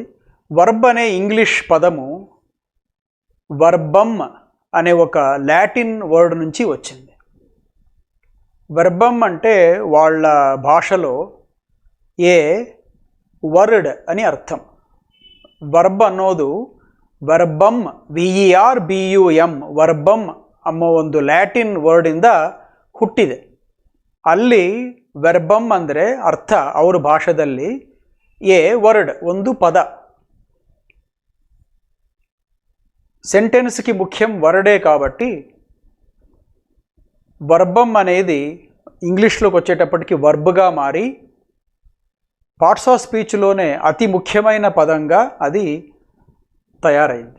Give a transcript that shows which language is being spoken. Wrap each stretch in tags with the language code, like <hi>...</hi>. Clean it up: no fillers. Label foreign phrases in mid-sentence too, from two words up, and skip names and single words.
<te>వర్బ్ అనే ఇంగ్లీష్ పదము వర్బమ్ అనే ఒక లాటిన్ వర్డ్ నుంచి వచ్చింది. వర్బమ్ అంటే వాళ్ళ భాషలో</te> <en>a word</en> <te>అని అర్థం.</te> <kn>ವರ್ಬ್ ಅನ್ನೋದು ವರ್ಬಮ್ VERBUM ವರ್ಬಮ್ ಅನ್ನೋ ಒಂದು ಲ್ಯಾಟಿನ್ ವರ್ಡಿಂದ ಹುಟ್ಟಿದೆ. ಅಲ್ಲಿ ವೆರ್ಬಮ್ ಅಂದರೆ ಅರ್ಥ ಅವ್ರ ಭಾಷೆಯಲ್ಲಿ</kn> <en>a word,</en> <kn>ಒಂದು పద.</kn> <te>సెంటెన్స్కి ముఖ్యం వర్డే కాబట్టి వర్బమ్ అనేది ఇంగ్లీష్లోకి వచ్చేటప్పటికి వర్బ్గా మారి</te> <en>parts of speechలోనే</en> <te>అతి ముఖ్యమైన పదంగా అది తయారైంది.</te>